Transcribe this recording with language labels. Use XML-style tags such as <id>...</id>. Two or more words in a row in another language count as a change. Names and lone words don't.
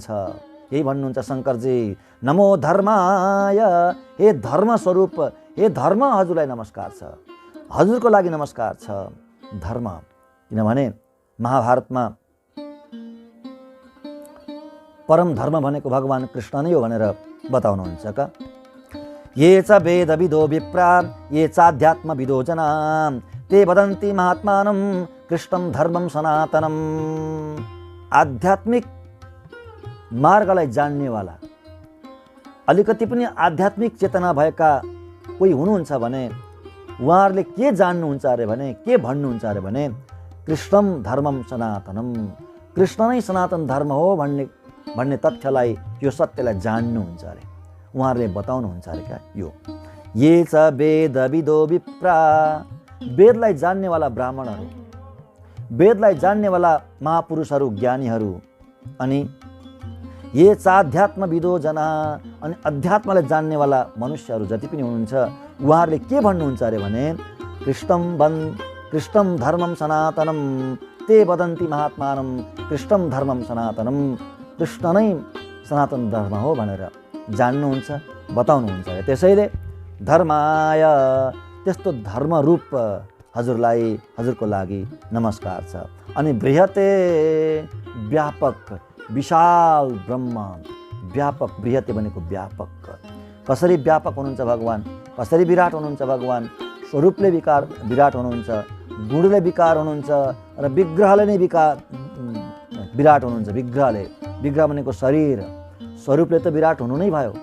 <ne>यही भन्नुहुन्छ शङ्करजी,</ne> <sa>नमो धर्माय,</sa> <ne>हे धर्म स्वरूप, हे धर्म हजुरलाई नमस्कार छ, हजुरको लागि नमस्कार छ धर्म। किनभने महाभारतमा परम धर्म भनेको भगवान कृष्ण नै हो भनेर बताउनुहुन्छ का।</ne> <sa>ये च वेदविदो विप्रा ये चाध्यात्मविदो जना ते वदन्ति महात्मानं कृष्णं धर्मं सनातनम्।</sa> <ne>आध्यात्मिक मार्गलाई जान्नेवाला, अलिकति पनि आध्यात्मिक चेतना भएका कोही हुनुहुन्छ भने उहाँहरूले के जान्नुहुन्छ अरे भने, के भन्नुहुन्छ अरे भने,</ne> <sa>कृष्णं धर्मं सनातनम्,</sa> <ne>कृष्ण नै सनातन धर्म हो भन्ने तथ्यलाई, यो सत्यलाई जान्नुहुन्छ अरे, उहाँहरूले बताउनुहुन्छ अरे क्या।</ne> <sa>यो ये च वेदविदो विप्रा,</sa> <ne>वेदलाई जान्नेवाला ब्राह्मणहरू, वेदलाई जान्नेवाला महापुरुषहरू, ज्ञानीहरू, अनि</ne> <sa>ये चाध्यात्मविदो जना,</sa> <ne>अनि अध्यात्मलाई जान्नेवाला मनुष्यहरू जति पनि हुनुहुन्छ उहाँहरूले के भन्नुहुन्छ अरे भने,</ne> <sa>कृष्णं धर्मं सनातनम् ते वदन्ति महात्मानं कृष्णं धर्मं सनातनम्,</sa> <ne>कृष्ण नै सनातन धर्म हो भनेर जान्नुहुन्छ, बताउनुहुन्छ। त्यसैले धर्माय, त्यस्तो धर्मरूप हजुरलाई, हजुरको लागि नमस्कार छ। अनि बृहते, व्यापक, विशाल ब्रह्म, व्यापक, बृहते भनेको व्यापक। कसरी व्यापक हुनुहुन्छ भगवान, कसरी विराट हुनुहुन्छ भगवान? स्वरूपले विराट हुनुहुन्छ, गुणले विकार हुनुहुन्छ र विग्रहले नै विराट हुनुहुन्छ। विग्रह भनेको शरीर, स्वरूपले त विराट हुनु नै भयो।</ne>